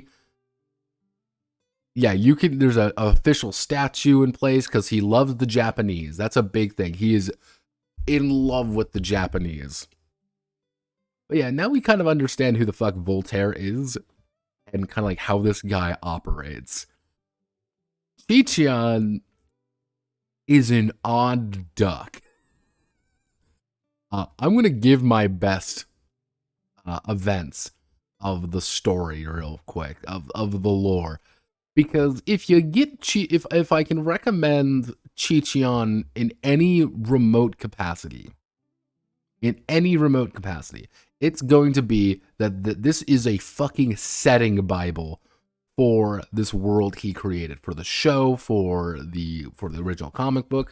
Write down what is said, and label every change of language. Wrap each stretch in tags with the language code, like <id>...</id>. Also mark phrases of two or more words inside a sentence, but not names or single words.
<en>Yeah, there's an official statue in place because he loves the Japanese. That's a big thing. He is in love with the Japanese. But yeah, now we kind of understand who the fuck Voltaire is and kind of like how this guy operates. Chi-Chian is an odd duck. I'm going to give my best events of the story real quick, of the lore. Because if you get if I can recommend Chi-Chian in any remote capacity, it's going to be that this is a fucking setting Bible for this world he created, for the show, for the original comic book.</en>